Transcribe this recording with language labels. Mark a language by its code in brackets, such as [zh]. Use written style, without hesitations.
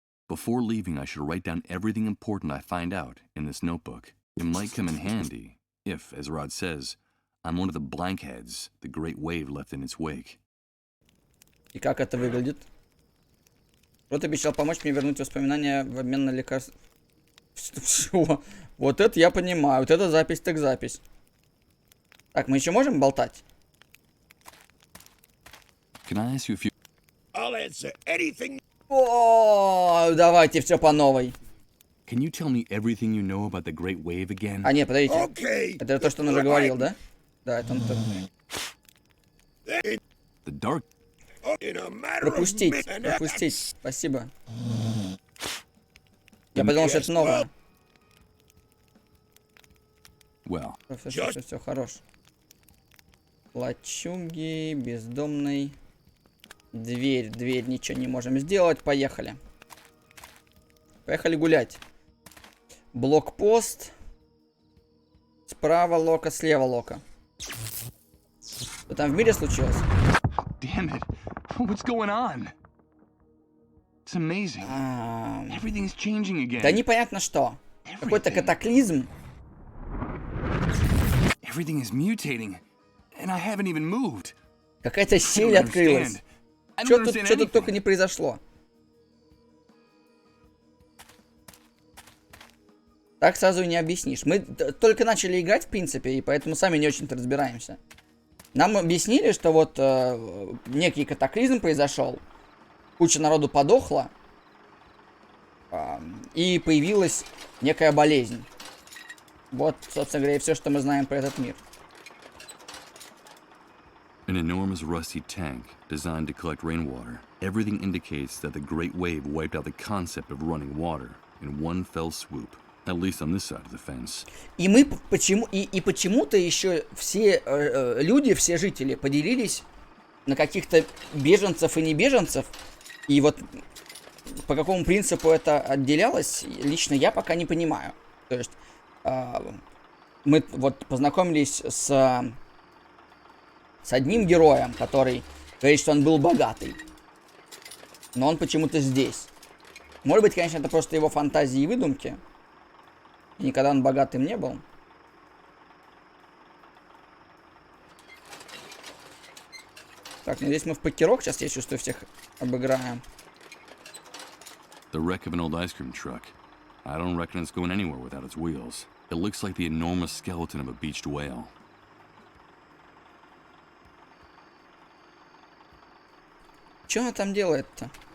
[en] Before leaving, I should write down everything important I find out in this notebook. It might come in handy if, as Rod says, I'm one of the blankheads the great wave left in its wake. [ru] И как это выглядит? Рот обещал помочь мне вернуть воспоминания в обмен на лекарства. Что? Вот это я понимаю. Вот это запись так запись. Так, мы еще можем болтать? [en] Can I ask you a few... I'll answer anything. [ru] О, давайте все по новой. [en] Can you tell me everything you know about the Great Wave again? [ru] А, нет, подождите. [en] Okay. [ru] Это то, что он уже говорил, да? Да, это он... [en] The dark... [ru] Пропустить, пропустить. Спасибо. Я подумал, что это новое. [en] Well. [ru] Все, хорош. Лачуги, бездомный. Дверь, ничего не можем сделать. Поехали. Поехали гулять. Блокпост. Справа лока, слева лока. Что там в мире случилось? [en] Damn it. What's going on? It's amazing. Everything's changing again. [ru] Да непонятно что. Какой-то катаклизм. [en] Everything is mutating, and I haven't even moved. [ru] Какая-то щель открылась. Что тут только не произошло. Так сразу и не объяснишь. Мы только начали играть, в принципе, и поэтому сами не очень-то разбираемся. Нам объяснили, что вот некий катаклизм произошел, куча народу подохла, и появилась некая болезнь. Вот, собственно говоря, и все, что мы знаем про этот мир. [en] An enormous rusty tank designed to collect rainwater. Everything indicates that the Great Wave wiped out the concept of running water in one fell swoop. At least on this side of the fence. [ru] И мы почему-то еще все люди, все жители поделились на каких-то беженцев и не беженцев. И вот по какому принципу это отделялось, лично я пока не понимаю. То есть мы вот познакомились с одним героем, который говорит, что он был богатый. Но он почему-то здесь. Может быть, конечно, это просто его фантазии и выдумки. И никогда он богатым не был. Так, ну здесь мы в покерок. Сейчас я чувствую, всех обыграем. [en] The wreck of an old ice cream truck. I don't reckon it's going anywhere without its wheels. It looks like the enormous skeleton of a beached whale. [ru] Что она там делает-то?